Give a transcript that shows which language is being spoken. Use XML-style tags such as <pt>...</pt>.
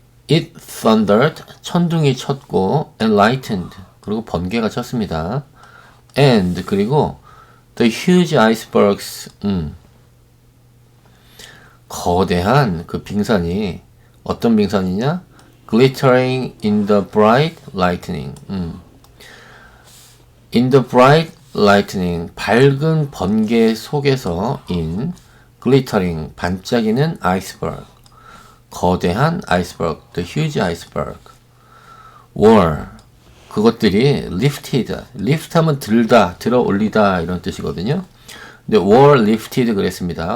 <en>It thundered</en> <ko>천둥이 쳤고</ko> <en>and lightened</en> <ko>그리고 번개가 쳤습니다. And 그리고</ko> <en>the huge icebergs</en> <ko>거대한 그 빙산이 어떤 빙산이냐?</ko> <en>Glittering in the bright lightning. In the bright lightning.</en> <ko>밝은 번개 속에서</ko> <en>in glittering.</en> <ko>반짝이는 iceberg. 거대한 iceberg.</ko> <en>The huge iceberg. were.</en> <ko>그것들이</ko> <en>lifted.</en> <ko>lift 하면 들다, 들어 올리다 이런 뜻이거든요. 근데</ko> <en>were lifted</en> <ko>그랬습니다.</ko>